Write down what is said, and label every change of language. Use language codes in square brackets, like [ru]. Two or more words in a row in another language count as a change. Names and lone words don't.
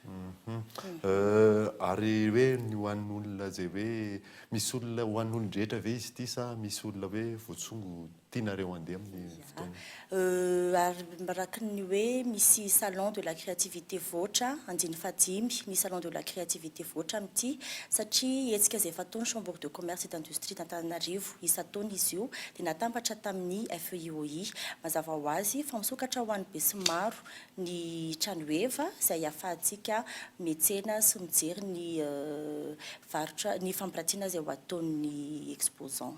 [mg] Ary hoe ny ho an'olona zay hoe misy olona ho an'olona rehetra ve izy ity sa misy olona hoe voatsongo tianareo andeha amin'ny fotoana? Ary maraky ny hoe misy [fr] salon de la créativité [mg] voatra andiny fadimy ny [fr] salon de la créativité [mg] voatra amin'ity satria hetsika izay fataon'ny [fr] chambre de commerce et d'industrie d'Antananarivo [mg] isan-taona izy io dia natambatra tamin'ny FEIOI. Mazava ho azy fa misokatra ho an'ny be sy maro ny tranoheva izay ahafahantsika metsena sy mijery ny varotra ny fampirantiana izay ho ataon'ny exposant.